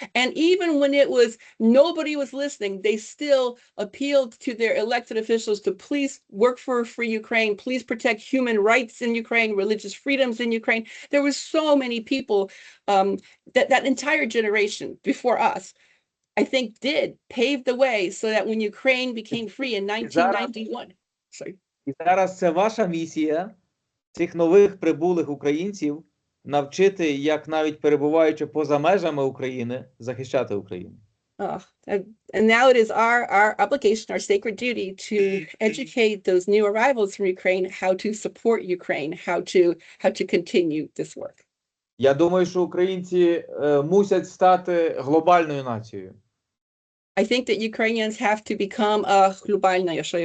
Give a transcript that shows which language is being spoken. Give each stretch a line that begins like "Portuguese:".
English: And even when it was nobody was listening, they still appealed to their elected officials to please work for free Ukraine, please protect human rights in Ukraine, religious freedoms in Ukraine. There were so many people, that entire generation before us, I think, did pave the way so that when Ukraine became free in 1991. Sorry.
Ukrainian: І зараз це ваша місія цих нових прибулих українців навчити, як навіть перебуваючи поза межами України, захищати Україну.
English: And now it is our obligation, our sacred duty to educate those new arrivals from Ukraine how to support Ukraine, how to continue this work.
Ukrainian: Я думаю, що українці мусять стати глобальною нацією.
English: I think that Ukrainians have to become a
Russian: глобальная.